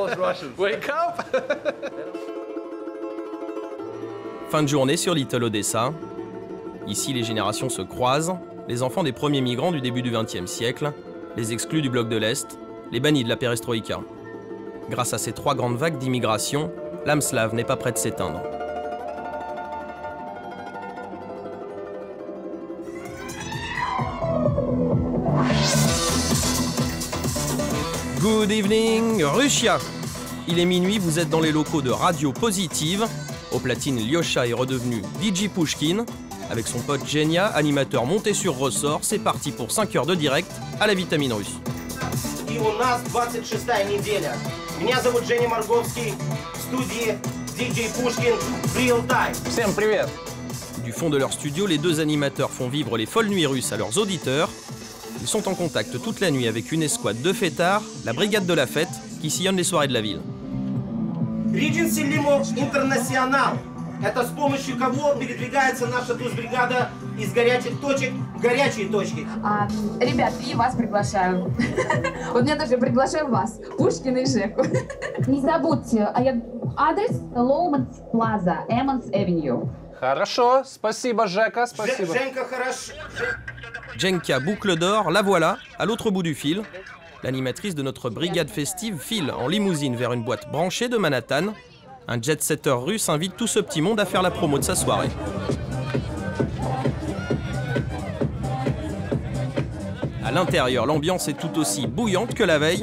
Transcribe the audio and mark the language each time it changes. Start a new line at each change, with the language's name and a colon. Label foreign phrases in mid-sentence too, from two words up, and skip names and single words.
French: Fin de journée sur Little Odessa. Ici, les générations se croisent, les enfants des premiers migrants du début du XXe siècle, les exclus du bloc de l'Est, les bannis de la perestroïka. Grâce à ces 3 grandes vagues d'immigration, l'âme slave n'est pas près de s'éteindre.
English: Good evening, Russia!
French: Il est minuit, vous êtes dans les locaux de Radio Positive. Au platine, Lyosha est redevenu DJ Pushkin. Avec son pote Genia, animateur monté sur ressort, c'est parti pour 5 heures de direct à la vitamine russe.
Russian: И у нас 26-я неделя. Меня зовут Женя Марговский, в студии DJ Pushkin Real Time. Всем привет!
French: Du fond de leur studio, les deux animateurs font vivre les folles nuits russes à leurs auditeurs. Ils sont en contact toute la nuit avec une escouade de fêtards, la brigade de la fête, qui sillonne les soirées de la ville. Regency Limo International.
Russian: Это с помощью кого передвигается наша туз-бригада из горячих точек в горячие точки. Ребят, и вас приглашаю. Вот меня тоже приглашаю вас, Пушкина и Жеку. Не забудьте, адрес Лоуманс Плаза, Эммонс Авеню. Хорошо, спасибо, Жека, спасибо. Женька, хорошо.
French: Jenka Boucle d'Or, la voilà, à l'autre bout du fil. L'animatrice de notre brigade festive file en limousine vers une boîte branchée de Manhattan. Un jet-setter russe invite tout ce petit monde à faire la promo de sa soirée. À l'intérieur, l'ambiance est tout aussi bouillante que la veille.